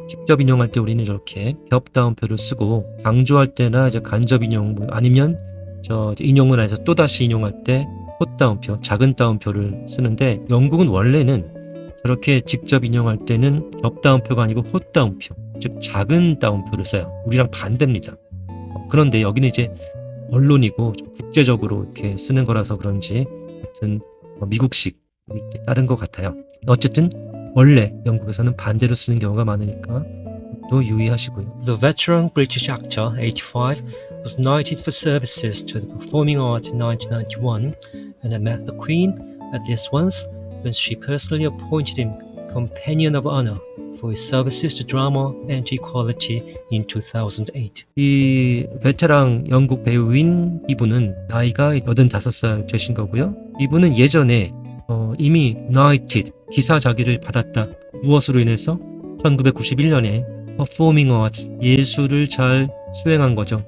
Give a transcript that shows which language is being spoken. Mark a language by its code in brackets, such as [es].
[ko] 직접 인용할 때 우리는 이렇게 겹다운표를 쓰고 강조할 때나 이제 간접 인용 아니면 인용문 안에서 또다시 인용할 때 콧다운표, 작은 따옴표를 쓰는데 영국은 원래는 저렇게 직접 인용할 때는 겹다운표가 아니고 콧다운표, 즉 작은 따옴표를 써요. 우리랑 반대입니다. 그런데 여기는 이제 언론이고 좀 국제적으로 이렇게 쓰는 거라서 그런지 하여튼 미국식 다른 것 같아요. 어쨌든 원래 영국에서는 반대로 쓰는 경우가 많으니까 또 유의하시고요. [en] The veteran British actor, 85, was knighted for services to the performing arts in 1991 and had met the Queen at least once when she personally appointed him Companion of Honor for his services to drama and to equality in 2008. [ko] 이 베테랑 영국 배우인 이분은 나이가 85살 되신 거고요. 이분은 예전에 이미 Knighted, 기사자기를 받았다. 무엇으로 인해서? 1991년에 Performing Arts, 예술을 잘 수행한 거죠.